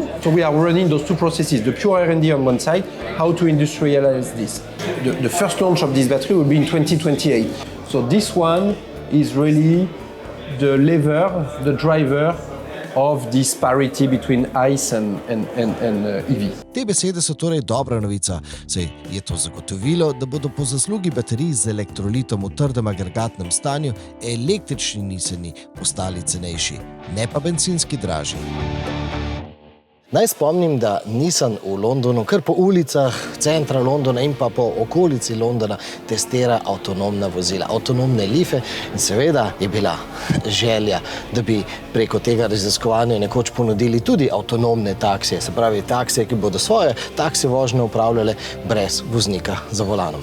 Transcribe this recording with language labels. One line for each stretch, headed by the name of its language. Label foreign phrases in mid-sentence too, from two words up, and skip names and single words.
English: So we are running those two processes, the pure R&D on one side, how to industrialize this. The first launch of this battery will be in 2028. So this one is really the lever, the driver of this parity between ICE and EV.
Slovenian: Te besede so torej dobra novica, saj je to zagotovilo, da bodo po zaslugi baterij z elektrolitom v trdem agregatnem stanju električni Nissani postali cenejši, ne pa bencinski dražji. Naj spomnim, da Nissan v Londonu kar po ulicah centra Londona in pa po okolici Londona testira avtonomna vozila, avtonomne life, in seveda je bila želja, da bi preko tega raziskovanja nekoč ponudili tudi avtonomne taksije, se pravi taksije, ki bodo svoje taksi vožnje upravljale brez voznika za volanom.